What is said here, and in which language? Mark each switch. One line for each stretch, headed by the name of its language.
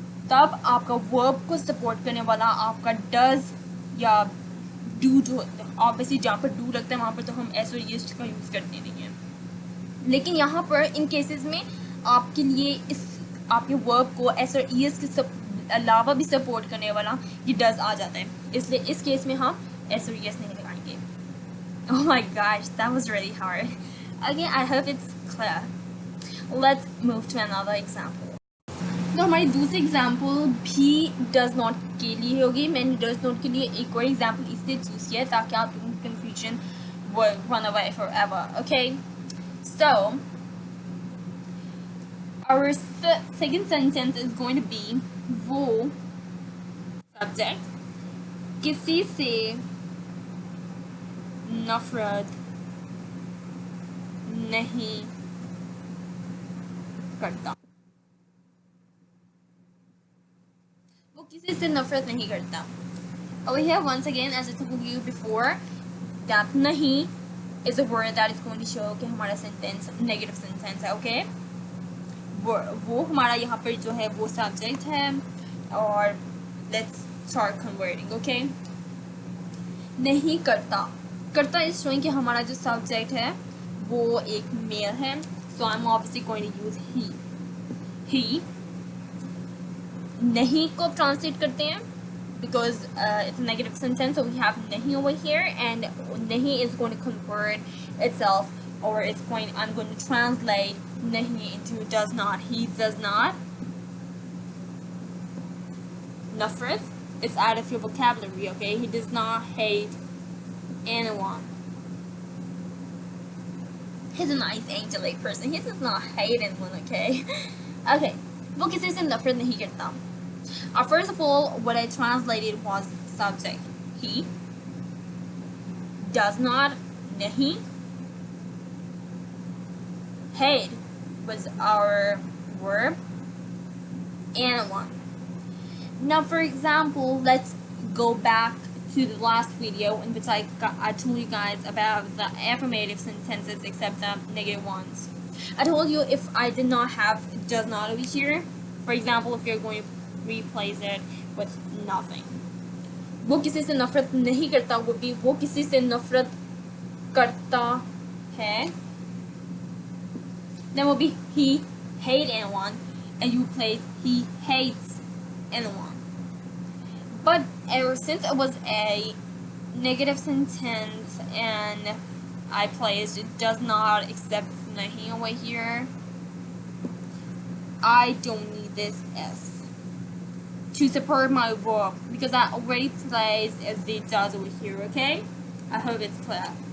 Hindi: तब आपका वर्ब को सपोर्ट करने वाला आपका डज या डू जो ऑब्वियसली जहाँ पर डू लगता है वहाँ पर तो हम एस और ई एस का यूज़ करते नहीं हैं. लेकिन यहाँ पर इन केसेस में आपके लिए इस आपके वर्ब को एस और ई एस के अलावा भी सपोर्ट करने वाला ये डज आ जाता है, इसलिए इस केस में हम एस और ई एस नहीं लगाएंगे.
English: Oh my gosh, that was really hard. Again, I hope it's clear. Let's move to another example.
Hindi: तो हमारी दूसरी एग्जाम्पल भी डज नॉट के लिए होगी. मैंने डज नॉट के लिए एक और एग्जाम्पल इसलिए चूज़ किया ताकि आप लोगों की
English: confusion will run away forever. Okay, so our second sentence is going to be
Hindi: वो subject किसी से नफरत नहीं करता. वो किसी से नफरत नहीं करता.
English: Over here once again, as I told you before, that नहीं is a word that is going to show
Hindi: कि हमारा sentence negative sentence है. Okay, वो हमारा यहाँ पर जो है वो subject है, और
English: let's start converting.
Hindi: Okay, नहीं करता.
English: करता is showing
Hindi: कि हमारा जो subject है वो एक male है,
English: so I'm obviously going to use he. He
Hindi: नहीं को translate करते हैं
English: because it's a negative sentence, so we have nahi over here, and nahi is going to convert itself, or I'm going to translate nahi into does not. He does not. Nafrat, it's out of your vocabulary, okay? He does not hate anyone. He's a nice angelic person. He does not hate anyone, okay?
Hindi: Okay, वो किसी से नफरत नहीं करता.
English: First of all, what I translated was subject. He does not, nahi, hate was our verb and one. Now for example, let's go back to the last video in which I told you guys about the affirmative sentences except the negative ones. I told you if I did not have does not over here, for example, if you're going to replace it with nothing.
Hindi: वो किसी से नफरत नहीं करता
English: would be
Hindi: वो किसी से नफरत करता है.
English: Then will be he hate anyone, and you place he hates anyone. But ever since it was a negative sentence and I placed it does not accept nahi over here, I don't need this S to support my verb because I already placed the does over here, okay? I hope it's clear.